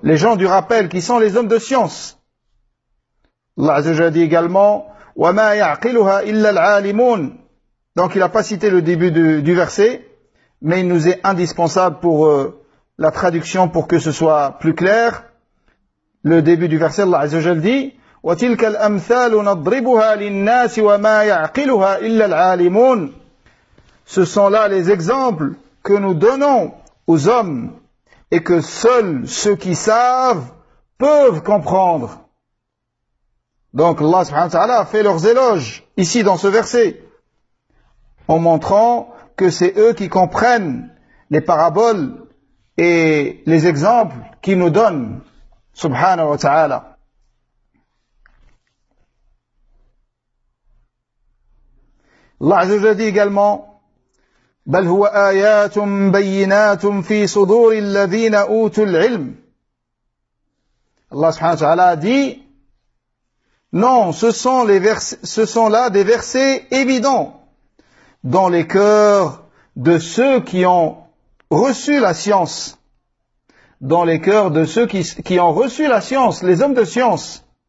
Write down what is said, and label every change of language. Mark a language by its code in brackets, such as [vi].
[fr] Les gens du rappel qui sont les hommes de science. Allah Azzawajal dit également, [ar] وَمَا يَعْقِلُهَا إِلَّا الْعَالِمُونَ. [fr] Donc il n'a pas cité le début du verset, mais il nous est indispensable pour la traduction pour que ce soit plus clair. Le début du verset, Allah Azzawajal dit, [ar] وَتِلْكَ الْأَمْثَالُ نَضْرِبُهَا لِلنَّاسِ وَمَا يَعْقِلُهَا إِلَّا الْعَالِمُونَ. [fr] Ce sont là les exemples que nous donnons aux hommes et que seuls ceux qui savent peuvent comprendre. Donc Allah subhanahu wa ta'ala fait leurs éloges ici dans ce verset en montrant que c'est eux qui comprennent les paraboles et les exemples qu'il nous donne subhanahu wa ta'ala. Allah azza wa jalla dit également [ar] بل هو آيات بينات في صدور الذين أوتوا العلم. [fr] Allah subhanahu wa ta'ala dit, non, ce sont là des versets évidents dans les cœurs de ceux qui ont reçu la science, dans les cœurs de ceux qui ont reçu la science, les hommes de science.